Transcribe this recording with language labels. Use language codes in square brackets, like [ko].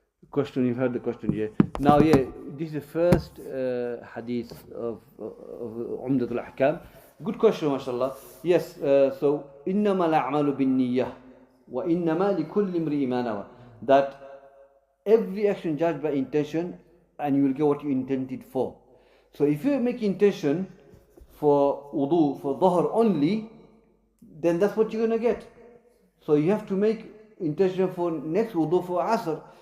[en] Question, you've heard the question, yeah. Now, yeah, this is the first hadith of Umdatul Ahkaam. Good question, mashallah. Yes, so [ar] إِنَّمَا الْأَعْمَالُ بِالنِّيَّةِ وَإِنَّمَا لِكُلِّ امْرِئٍ مَا نَوَى. [en] That every action judged by intention, and you will get what you intended for. So if you make intention for wudu, for dhuhr only, then that's what you're going to get. So you have to make intention for next wudu for asr.